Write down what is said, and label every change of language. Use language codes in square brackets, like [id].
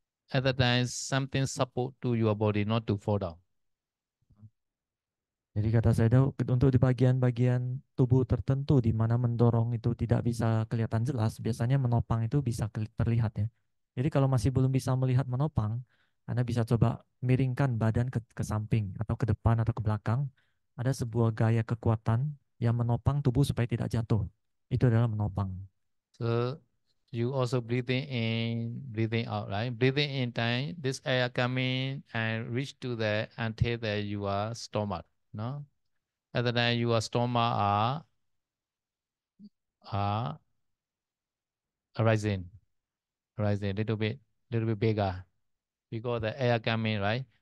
[en] At the time, something support to your body not to fall down. [id] Jadi kata saya untuk di bagian-bagian tubuh tertentu di mana mendorong itu tidak bisa kelihatan jelas, biasanya menopang itu bisa terlihat ya. Jadi kalau masih belum bisa melihat menopang, Anda bisa coba miringkan badan ke samping atau ke depan atau ke belakang. Ada sebuah gaya kekuatan yang menopang tubuh supaya tidak jatuh. Itu adalah menopang. [en] So you also breathing in, breathing out, right? Breathing in time, this air coming and reach to the until the your stomach, no? At the time your stomach are rising, rising little bit bigger because the air coming, right?